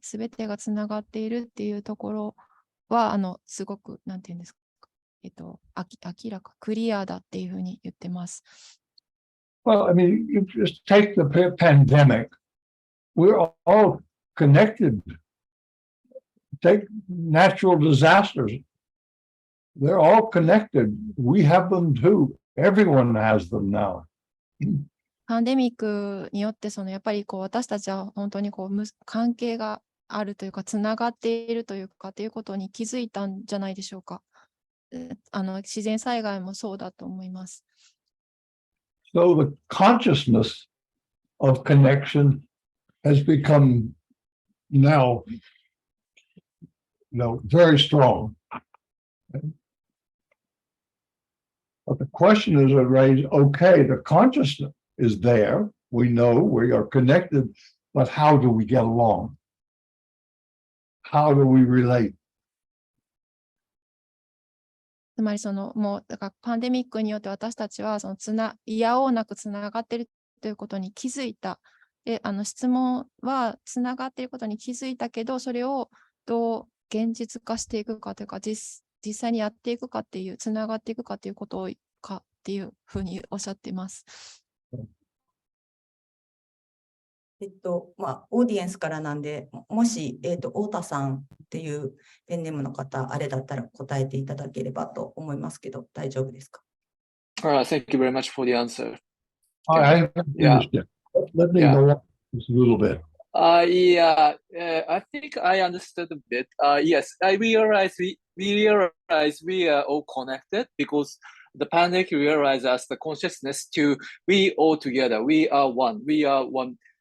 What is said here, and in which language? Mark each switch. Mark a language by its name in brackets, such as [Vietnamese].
[Japanese] すべてがつながっているっていうところは、すごく、なんていうんですか、明らか、クリアだっていうふうに言ってます。 [English] Well, I mean, you just take the pandemic. We're all connected. Take natural disasters. They're all connected. We have them too. Everyone has them now. [Japanese] パンデミックによってやっぱり私たちは本当に関係があるというかつながっているというかっていうことに気づいたんじゃないでしょうか。自然災害もそうだと思います。 [English] So the consciousness of connection has become now, very strong. But the question is raised, okay, the consciousness is there. We know we are connected, but how do we get along? How do we relate? [Japanese] つまりもうだからパンデミックによって私たちはいやおうなくつながっているということに気づいた。で、質問はつながっていることに気づいたけど、それをどう現実化していくかというか、実際にやっていくかっていう、つながっていくかっていうことかっていうふうにおっしゃっています。オーディエンスからなんで、もし、太田さんっていうペンネームの方、あれだったら答えていただければと思いますけど、大丈夫ですか？ [English] Thank you very much for the answer. I understand. Let me know just a little bit. I think I understood a bit. Yes, I realize we are all connected because the pandemic realized us the consciousness to we all together. We are one. We are one.